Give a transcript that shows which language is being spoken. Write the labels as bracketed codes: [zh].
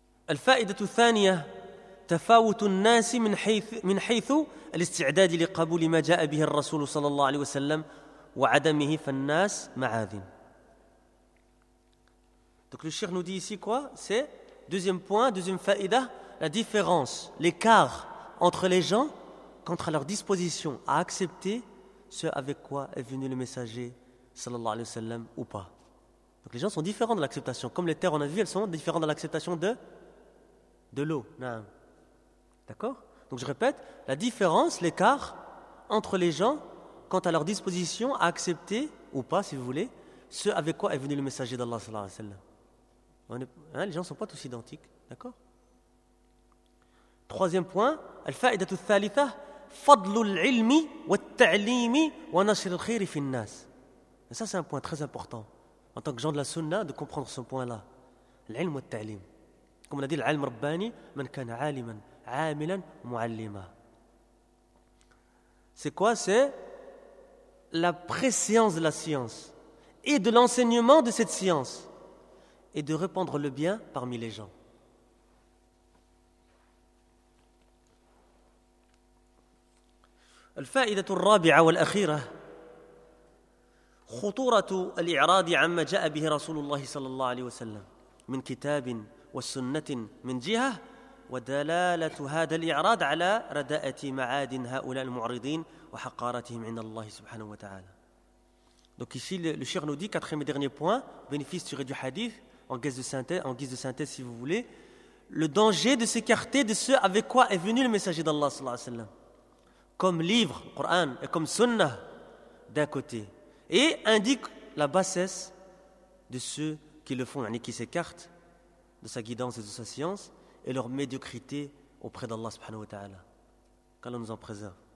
[ar] الفائدة الثانية تفاوت الناس من حيث الاستعداد لقبول ما جاء به الرسول صلى الله عليه وسلم وعدمه فالناس معاذن. [fr] Donc le cheikh nous dit ici quoi? C'est deuxième point, deuxième faïda, la différence, l'écart entre les gens contre leur disposition à accepter ce avec quoi est venu le messager [ar] صلى الله عليه وسلم [fr] ou pas. Donc les gens sont différents dans l'acceptation, comme les terres on a vu, elles sont différentes dans l'acceptation de l'eau. Naam. D'accord? Donc je répète, la différence, l'écart entre les gens quant à leur disposition à accepter ou pas, si vous voulez, ce avec quoi est venu le messager d'Allah [ar] sallallahu alayhi wa sallam. [fr] On est, hein, les gens ne sont pas tous identiques. D'accord? Troisième point, [ar] الفائدة الثالثة فضل العلم والتعليم ونشر الخير في الناس. [fr] Et ça, c'est un point très important en tant que gens de la sunna de comprendre ce point-là. [ar] العلم والتعليم. [fr] Comme on a dit, [ar] l'alim rabbani, man kana aliman, amilan, mu'allima. [fr] C'est quoi? C'est la préscience de la science et de l'enseignement de cette science et de répandre le bien parmi les gens. [ar] الفائدة الرابعة والأخيرة خطورة الإعراض عما جاء به رسول الله صلى الله عليه وسلم من كتاب والسنة من جهة ودلالة هذا الإعراض على رداءة معاد هؤلاء المعرضين وحقارتهم عند الله سبحانه وتعالى. [fr] Donc ici le cheikh nous dit, quatrième et dernier point, bénéfice tiré du hadith, en guise de synthèse si vous voulez, le danger de s'écarter de ce avec quoi est venu le messager d'Allah [ar] sallallahu alayhi wa sallam, [fr] comme livre, le Coran, et comme sunnah d'un côté, et indique la bassesse de ceux qui le font, yani qui s'écartent de sa guidance et de sa science, et leur médiocrité auprès d'Allah [ar] subhanahu wa ta'ala. [fr] Qu'Allah nous en préserve.